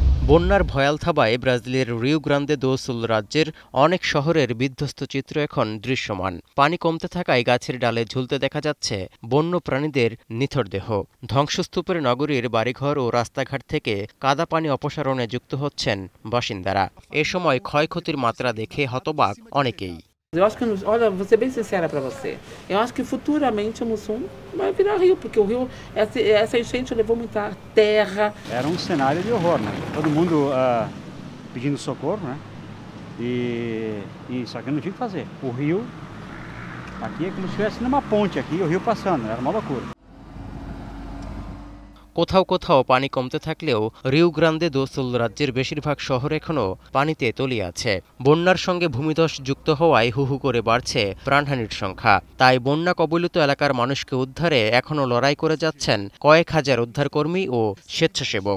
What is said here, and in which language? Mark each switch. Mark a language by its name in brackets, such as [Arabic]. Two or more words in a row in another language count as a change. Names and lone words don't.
[Bangla] বন্যার ভয়াল থাবায় ব্রাজিলের রিও গ্রান্দে দো সুল রাজ্যের অনেক শহরের বিধ্বস্ত চিত্র এখন দৃশ্যমান। পানি কমতে থাকায় গাছের ডালে ঝুলতে দেখা যাচ্ছে বন্য প্রাণীদের নিথর দেহ। ধ্বংসস্তূপের নগরীর বাড়িঘর ও রাস্তাঘাট থেকে কাদা পানি অপসারণে যুক্ত হচ্ছেন বাসিন্দারা। এ সময় ক্ষয়ক্ষতির মাত্রা দেখে হতবাক অনেকেই। [Portuguese] Eu acho que, olha, vou ser bem sincera para você. Eu acho que futuramente o Mussum vai virar rio, porque o rio, essa enchente levou muita terra. Era um cenário de horror, né? Todo mundo pedindo socorro, né? Só que não tinha o que fazer. O rio, aqui é como se estivesse numa ponte aqui, o rio passando, era uma loucura. [Bangla] কোথাও কোথাও পানি কমতে থাকলেও রিও গ্রান্দে দো সুল রাজ্যের বেশিরভাগ শহর এখনও পানিতে তলিয়ে আছে। বন্যার সঙ্গে ভূমিধস যুক্ত হওয়ায় হুহু করে বাড়ছে প্রাণহানির সংখ্যা। তাই বন্যা কবলিত এলাকার মানুষকে উদ্ধারে এখনও লড়াই করে যাচ্ছেন কয়েক হাজার উদ্ধারকর্মী ও স্বেচ্ছাসেবক।